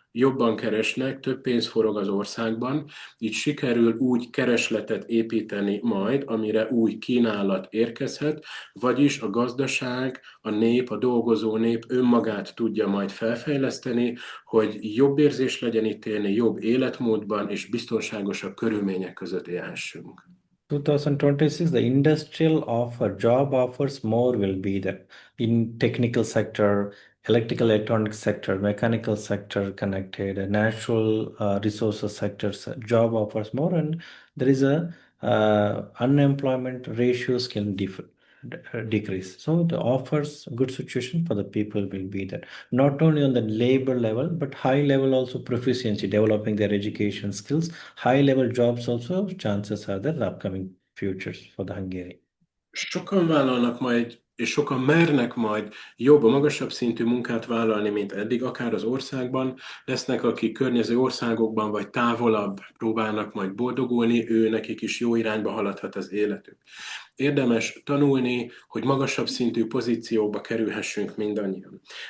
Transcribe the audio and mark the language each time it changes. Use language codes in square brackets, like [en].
[hu] jobban keresnek, több pénz forog az országban, így sikerül úgy keresletet építeni majd, amire új kínálat érkezhet, vagyis a gazdaság, a nép, a dolgozó nép önmagát tudja majd felfejleszteni, hogy jobb érzés legyen itt élni, jobb életmódban és biztonságosabb körülmények között élhessünk. [en] 2026, the industrial offer, job offers more will be there in technical sector, electrical electronic sector, mechanical sector connected, natural resources sectors, job offers more, and there is a unemployment ratios can decrease. So the offers good situation for the people will be there. Not only on the labor level, but high level also proficiency, developing their education skills. High level jobs also chances are there in the upcoming futures for the Hungary. [hu] Sokan vállalnak majd, és sokan mernek majd jobb, magasabb szintű munkát vállalni, mint eddig, akár az országban. Lesznek, akik környező országokban vagy távolabb próbálnak majd boldogulni, ő nekik is jó irányba haladhat az életük. Érdemes tanulni, hogy magasabb szintű pozícióba kerülhessünk mindannyian.